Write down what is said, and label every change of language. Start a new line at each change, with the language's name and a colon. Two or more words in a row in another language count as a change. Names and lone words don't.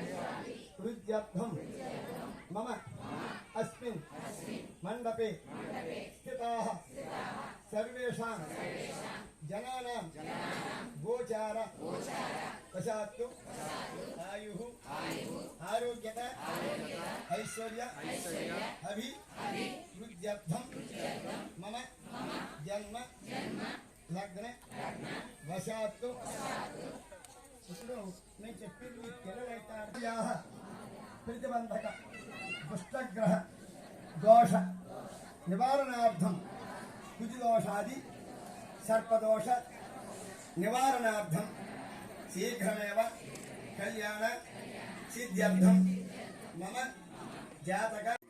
Sanskrit: वृद्ध्यर्थं मम अस्मिन् मंडपे स्थिताः सर्वेषां जनानां गोचार वशात्तु आयुः आरोग्यता ऐश्वर्य अभिवृद्ध्यर्थं मम जन्म लग्न वशात्तु
Telugu: ఇప్పుడు నేను చెప్పింది
Sanskrit: పిల్లలైతార్యాః ప్రతిబంధక దుష్టగ్రహ దోష నివారణార్థం కుజదోషాది సర్పదోష నివారణార్థం శీఘ్రమేవ కళ్యాణ సిద్ధ్యర్థం మమ జాతక